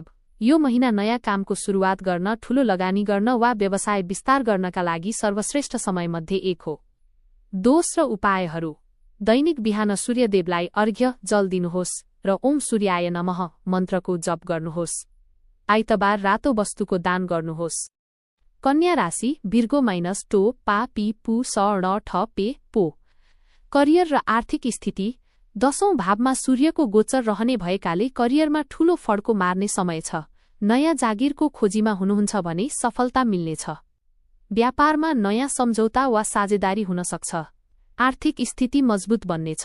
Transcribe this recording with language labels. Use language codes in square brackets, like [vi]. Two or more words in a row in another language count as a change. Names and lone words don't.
[ne] यो महिना नयाँ कामको सुरुवात गर्न, ठूलो लगानी गर्न वा व्यवसाय विस्तार गर्नका लागि सर्वश्रेष्ठ समयमध्ये एक हो। दोष र उपायहरू। दैनिक बिहान सूर्यदेवलाई अर्घ्य जल दिनुहोस् र [sa] ओम सूर्याय नमः [ne] मन्त्रको जप गर्नुहोस्। आइतबार रातो वस्तुको दान गर्नुहोस्। कन्या राशि। भिर्गो माइनस टो पा पी पु स ण ठ पे पो। करियर र आर्थिक स्थिति। 10औं भावमा सूर्यको गोचर रहने भएकाले करियरमा ठूलो फड्को मार्ने समय छ। नयाँ जागिरको खोजीमा हुनुहुन्छ भने सफलता मिल्नेछ। व्यापारमा नयाँ सम्झौता वा साझेदारी हुन सक्छ। आर्थिक स्थिति मजबुत बन्नेछ।